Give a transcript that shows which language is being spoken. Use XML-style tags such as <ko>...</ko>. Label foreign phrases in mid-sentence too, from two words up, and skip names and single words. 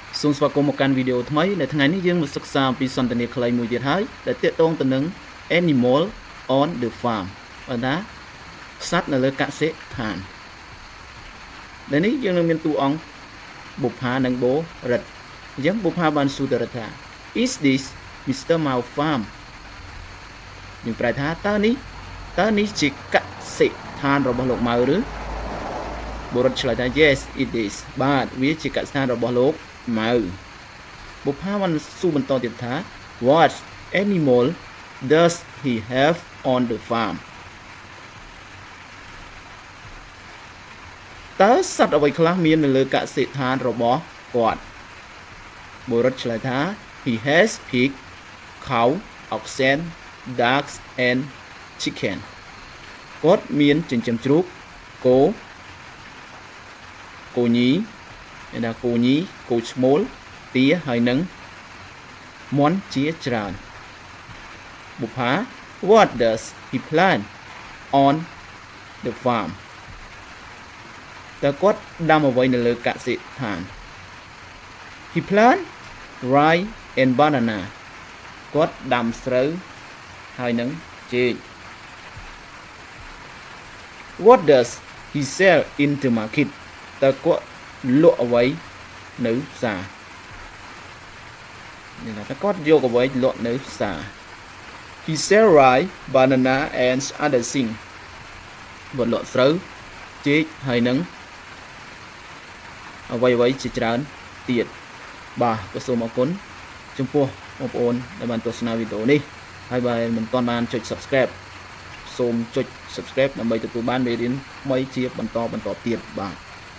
<km>សូមស្វាគមន៍មកកាន់វីដេអូថ្មីនៅថ្ងៃនេះយើងមកសិក្សាអំពីសន្ទនាខ្លីមួយទៀតហើយដែលទាក់ទងទៅនឹង</km> <en>animal on the farm</en> <km>បាទណាសត្វនៅលើកសិដ្ឋានដែលនេះយើងនឹងមានតួអង្គបុប្ផានិងបូរិតអញ្ចឹងបុប្ផាបានសួរទៅរិតថា</km> <en>is this Mr. Mao farm</en> <km>យើងប្រែថាតើនេះជាកសិដ្ឋានរបស់លោកម៉ៅឬបុរិតឆ្លើយថា</km> <en>yes it is</en> <km>បាទវាជាកសិដ្ឋានរបស់លោកម៉ៅបុប្ផាបានសួរបន្តទៀតថា</km> <en>what animal does he have on the farm</en> <km>តើសត្វអ្វីខ្លះមាននៅលើកសិដ្ឋានរបស់គាត់បុរិតឆ្លើយថា</km> <en>he has pig cow oxen ducks and chicken</en> <km>គាត់មានចិញ្ចឹមជ្រូកគោ ញីគោឈ្មោលទាហើយនឹងមាន់ជាច្រើនបុប្ផា</km> <en>what does he plant on the farm</en> <km>តើគាត់ដាំអ្វីនៅលើកសិដ្ឋាន</km> <en>he plant rice and banana</en> <km>គាត់ដាំស្រូវហើយនឹងចេក</km> <en>what does he sell in the market</en> <km>តើគាត់លក់អ្វីនៅផ្សារនេះណាតើគាត់យកអ្វីលក់នៅផ្សារ</km> <en>he sell rice banana and other things</en> <km>គាត់លក់ស្រូវចេកហើយនឹង អ្វីជាច្រើនទៀតបាទក៏សូមអរគុណចំពោះបងប្អូនដែលបានទស្សនាវីដេអូនេះហើយបើមិនទាន់បានចុច Subscribe សូមចុច Subscribe ដើម្បីទទួលបានមេរៀនថ្មីជាបន្តទៀតបាទ</km>